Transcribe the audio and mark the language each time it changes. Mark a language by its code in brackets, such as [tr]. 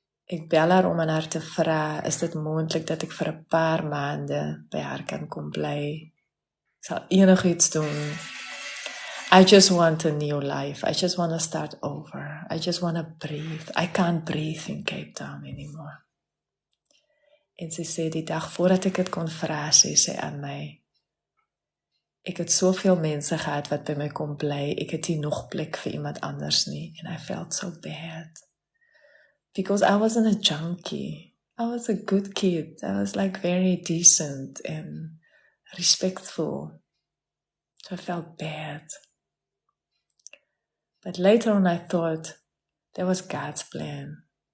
[af] Ek bel haar om aan haar te vra, is dit moontlik dat ek vir 'n paar maande by haar kan kom bly? Ek sal enigiets doen. [en] I just want a new life. I just want to start over. I just want to breathe. I can't breathe in Cape Town anymore. [af] En sy sê die dag voordat ek dit kon vra, sê sy aan my, ek het soveel mense gehad wat by my kom bly, ek het nie nog plek vir iemand anders nie. [en] And I felt so bad. Because I wasn't a junkie. I was a good kid. I was like very decent and respectful. So I felt bad. But later on I thought, that was God's plan.